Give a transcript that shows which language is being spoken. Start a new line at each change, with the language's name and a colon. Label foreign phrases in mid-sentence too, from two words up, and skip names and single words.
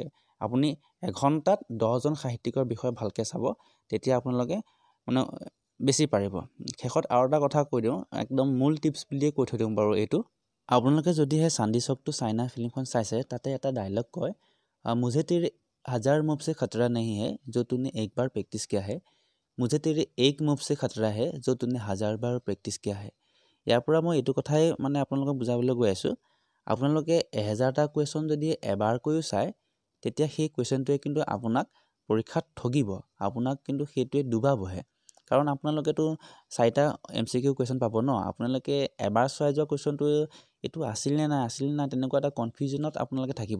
Assamese: আপুনি এঘণ্টাত 10জন সাহিত্যিকৰ বিষয়ে ভালকৈ চাব, তেতিয়া আপোনালোকে মানে বেছি পাৰিব। শেষত আৰু এটা কথা কৈ দিওঁ, একদম মূল টিপছ বুলিয়ে কৈ থৈ দিওঁ বাৰু এইটো। আপোনালোকে যদিহে চান্দি চক টু চাইনা ফিল্মখন চাইছে, তাতে এটা ডাইলগ কয়,
Hindi: मुझे तेरे 1000 मूव से खतरा नहीं है जो तूने एक बार प्रैक्टिस किया है, मुझे तेरे एक মুভ से खतरा है जो तूने 1000 बार प्रैक्टिस किया है।
Assamese: ইয়াৰ পৰা মই এইটো কথাই মানে আপোনালোকক বুজাবলৈ গৈ আছোঁ, আপোনালোকে 1000টা কুৱেশ্যন যদি এবাৰকৈও চায়, তেতিয়া সেই কুৱেশ্যনটোৱে কিন্তু আপোনাক পৰীক্ষাত ঠগিব, আপোনাক কিন্তু সেইটোৱে ডুবাবহে। কাৰণ আপোনালোকেতো 4টা MCQ কুৱেশ্যন পাব ন, আপোনালোকে এবাৰ চাই যোৱা কুৱেশ্যনটো এইটো আছিল নে নাই তেনেকুৱা এটা কনফিউজনত আপোনালোকে থাকিব।